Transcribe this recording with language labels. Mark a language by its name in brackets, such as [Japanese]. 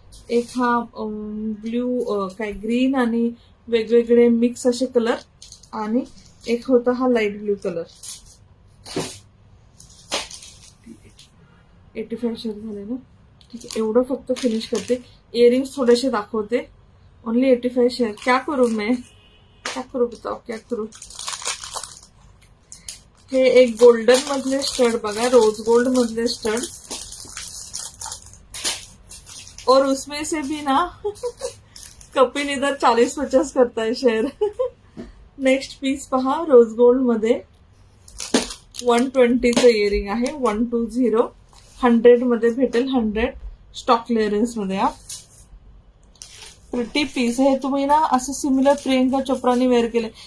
[Marathi] एक हा ब्ल्यू काय ग्रीन आणि वेगवेगळे मिक्स असे कलर, आणि एक होता हा लाईट ब्ल्यू कलर. 85 शेअर झाले ना. ठीक आहे, एवढं फक्त फिनिश करते. इयरिंग्स थोडेसे दाखवते. [English] Only 85 share. [Hindi] क्या करू मैं, क्या करू बताओ, क्या करू. [Marathi] हे एक गोल्डन मधले स्टड बघा, रोज गोल्ड मधले स्टड, [Hindi] और उसमें से भी ना कपिल इधर 40-50 [Marathi] करताय शेअर. नेक्स्ट पीस पहा, रोज गोल्ड मध्ये 120चं इयरिंग आहे. 120 100 मध्ये भेटेल. 100 स्टॉक क्लिअरन्स मध्ये. प्रिटी पीस हे तुम्ही ना असं सिमिलर प्रियंका चोप्राने वेअर केले.